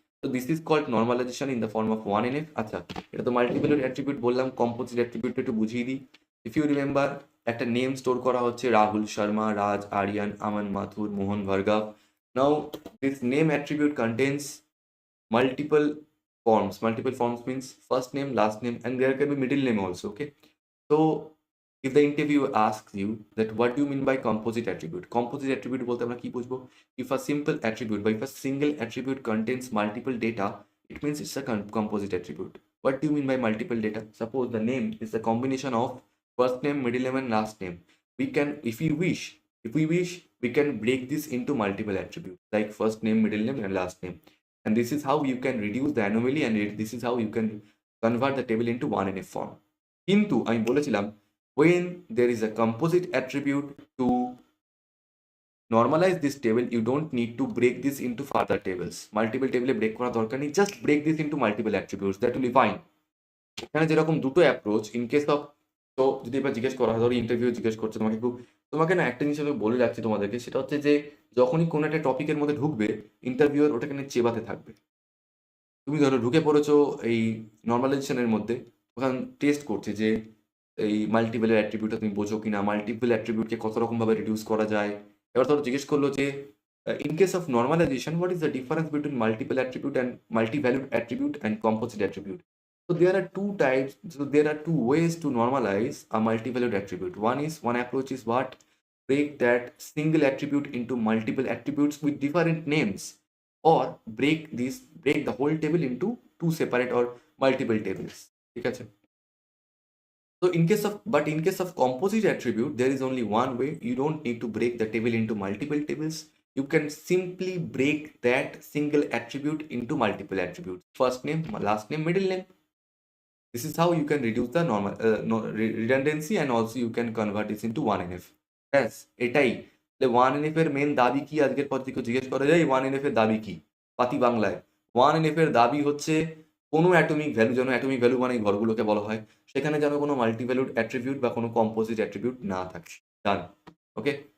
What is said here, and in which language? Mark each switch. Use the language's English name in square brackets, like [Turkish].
[Bangla] তো [English] This is called normalisation in the form of 1NF। [Bangla] আচ্ছা, এটা তো মাল্টিপল অ্যাট্রিবিউট বললাম, কম্পোজিট অ্যাট্রিবিউট একটু বুঝিয়ে দিই। [English] if you remember, [Bangla] একটা নেম স্টোর করা হচ্ছে রাহুল শর্মা, রাজ, আরিয়ান, আমান, মাথুর, মোহন, ভার্গব। [English] Now this name attribute contains multiple forms. Multiple forms means first name, last name, and there can be middle name also, okay? So if the interviewer asks you that what do you mean by composite attribute, composite attribute [Bangla] বলতে আমরা কি বুঝবো? [English] If a simple attribute, by if a single attribute contains multiple data, it means it's a composite attribute. What do you mean by multiple data? Suppose the name is a combination of first name, middle name, and last name. We can, if we wish, we can break this into multiple attributes like first name, middle name, and last name. And this is how you can reduce the anomaly, and this is how you can convert the table into 1NF form. [Bangla] কিন্তু আমি বলেছিলাম, [English] when there is a composite attribute, to normalize this table you don't need to break this into further tables. Multiple table break [Bangla] করা দরকার নেই, [English] just break this into multiple attributes, that will be fine. [Bangla] এখানে যেরকম দুটো approach, [English] in case of, [Bangla] তো যদি এবার জিজ্ঞেস করা হয়, ধরো ইন্টারভিউ জিজ্ঞেস করছে তোমাকে, তোমাকে না একটা জিনিস আমি বলে রাখছি তোমাদেরকে, সেটা হচ্ছে যে যখনই কোনো একটা টপিকের মধ্যে ঢুকবে, ইন্টারভিউয়ার ওটাকে নিয়ে চেবাতে থাকবে। তুমি ধরো ঢুকে পড়েছো এই নর্মালাইজেশনের মধ্যে, ওখানে টেস্ট করছে যে এই মাল্টিপেলের অ্যাট্রিবিউটটা তুমি বোঝো কিনা, মাল্টিপল অ্যাট্রিবিউটকে কত রকমভাবে রিডিউস করা যায়। এবার ধরো জিজ্ঞেস করলো যে [English] In case of normalization what is the difference between multiple attribute and multi valued attribute and composite attribute. So there are two types, so there are two ways to normalize a multi-valued attribute. One approach is what? Break that single attribute into multiple attributes with different names, or break the whole table into two separate or multiple tables. [Bangla] ঠিক আছে? [English] So in case of composite attribute, there is only one way. You don't need to break the table into multiple tables. You can simply break that single attribute into multiple attributes. First name, last name, middle name. This is how you can reduce the redundancy, and also you can convert this into 1NF. [Bangla] ব্যাস এটাই। 1NF এর main দাবি কি, আজকের পর থেকে জিজ্ঞেস করা যায় 1NF এর দাবি কি পাতি বাংলায়। 1NF এর দাবি হচ্ছে কোনো অ্যাটমিক ভ্যালু, যেন অ্যাটমিক ভ্যালু মানে ঘরগুলোকে বলা হয়, সেখানে যেন কোনো মাল্টিভ্যালুড অ্যাট্রিবিউট বা কোনো কম্পোজিট অ্যাট্রিবিউট না থাকে। ডান, ওকে?